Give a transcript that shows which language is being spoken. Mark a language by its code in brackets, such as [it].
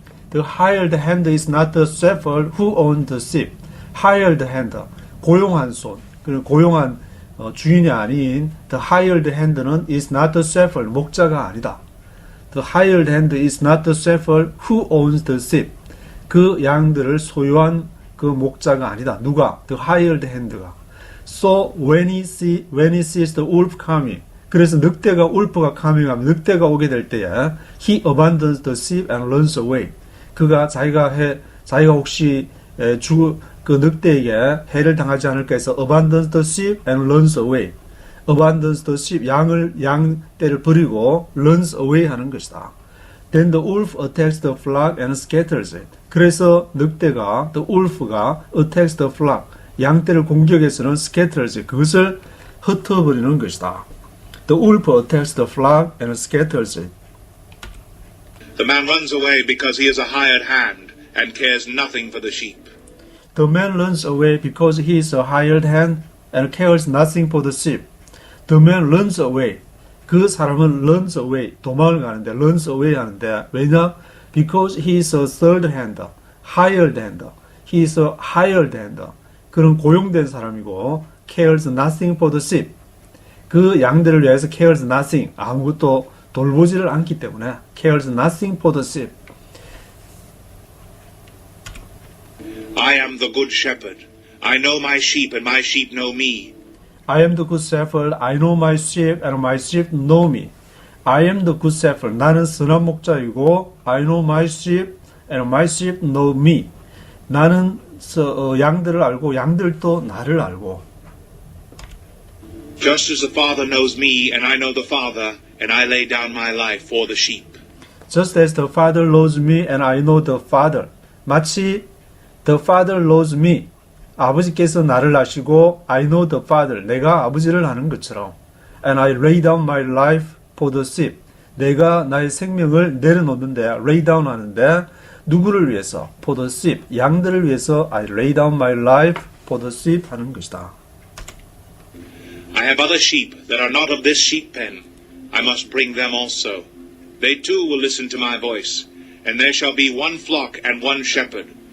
[en] The hired hand is not the shepherd who owns the sheep. hired hand, [ko] 고용한 손. 그 고용한 주인이 아닌 the hired hand는 [en] is not the shepherd, [ko] 목자가 아니다. [en] The hired hand is not the shepherd who owns the sheep. [ko] 그 양들을 소유한 그 목자가 아니다. 누가? The hired hand가. [en] So when he sees the wolf coming, [ko] 그래서 늑대가 울프가 coming하면 늑대가 오게 될 때에 [en] he abandons the sheep and runs away. [ko] 그가 자기가 혹시 그 늑대에게 해를 당하지 않을까 해서 [en] abandons the sheep and runs away. abandons the sheep, [ko] 양떼를 버리고 [en] runs away [ko] 하는 것이다. [en] Then the wolf attacks the flock and scatters it. [ko] 그래서 늑대가, the wolf가 [en] attacks the flock, [ko] 양떼를 공격해서는 [en] scatters it, [ko] 그것을 흩어버리는 것이다. [en] The wolf attacks the flock and scatters it. The man runs away because he is a hired hand and cares nothing for the sheep. The man runs away because he is a hired hand and cares nothing for the sheep. The man runs away. [ko] 그 사람은 [en] runs away, [ko] 도망을 가는데, runs away 하는데, 왜냐? [en] Because he is a third hand, hired hand. He is a hired hand. [ko] 그는 고용된 사람이고, [en] cares nothing for the sheep. [ko] 그 양들을 위해서 cares nothing, 아무것도 돌보지를 않기 때문에, cares nothing for the sheep. [en] I am the good shepherd. I know my sheep and my sheep know me. I am the good shepherd. I know my sheep and my sheep know me. I am the good shepherd. [ko] 나는 선한 목자이고 [en] I know my sheep and my sheep know me. [ko] 나는 양들을 알고 양들도 나를 알고. [en] Just as the Father knows me and I know the Father, and I lay down my life for the sheep. Just as the Father knows me and I know the Father. [ko] 마치 [en] the Father knows me. [ko] 아버지께서 나를 아시고 [en] I know the Father. [ko] 내가 아버지를 아는 것처럼. [en] And I lay down my life for the sheep. [ko] 내가 나의 생명을 내려놓는데 lay down 하는데 누구를 위해서? [en] For the sheep. [ko] 양들을 위해서 [en] I lay down my life for the sheep [ko] 하는 것이다. [en] I have other sheep that are not of this sheep pen. I must bring them also. They too will listen to my voice. And there shall be one flock and one shepherd.